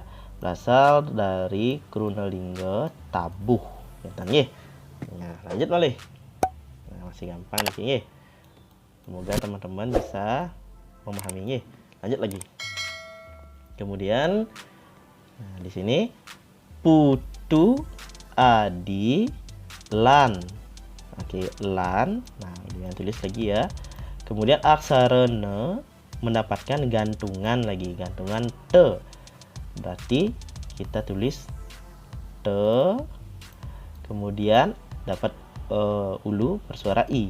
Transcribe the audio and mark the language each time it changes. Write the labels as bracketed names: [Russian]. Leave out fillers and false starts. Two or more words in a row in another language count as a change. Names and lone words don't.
[Indonesian] Berasal dari krunolingga tabuh. Ya, nah, lanjut malih. Nah, masih gampang di sini. Semoga teman-teman bisa memahami. Lanjut lagi. Kemudian nah, di sini [Balinese] putu, adi, lan. [Indonesian] Oke, lan. Nah, ini yang tulis lagi ya. Kemudian aksara ne mendapatkan gantungan lagi, gantungan te. Berarti kita tulis te. Kemudian dapat ulu bersuara i.